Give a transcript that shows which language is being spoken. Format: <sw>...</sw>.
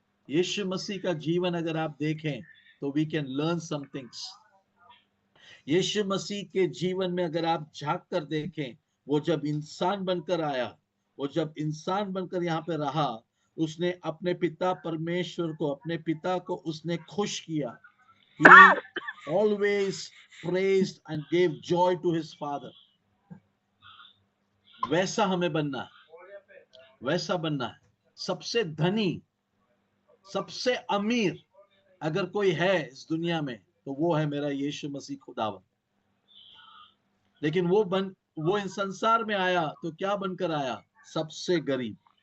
<hi>यीशु मसीह का जीवन अगर आप देखें तो</hi> <en>We can learn some things.</en> <hi>यीशु मसीह के जीवन में अगर आप झांक कर देखें, वो जब इंसान बनकर आया, वो जब इंसान बनकर यहाँ पे रहा, उसने अपने पिता परमेश्वर को, अपने पिता को उसने खुश किया।</hi> <en>He always praised and gave joy to his father.</en> <hi>वैसा हमें बनना है, वैसा बनना है। सबसे धनी, सबसे अमीर अगर कोई है इस दुनिया में, तो वो है मेरा यीशु मसीह खुदावन। लेकिन वो इन संसार में आया तो क्या बनकर आया? सबसे गरीब।</hi>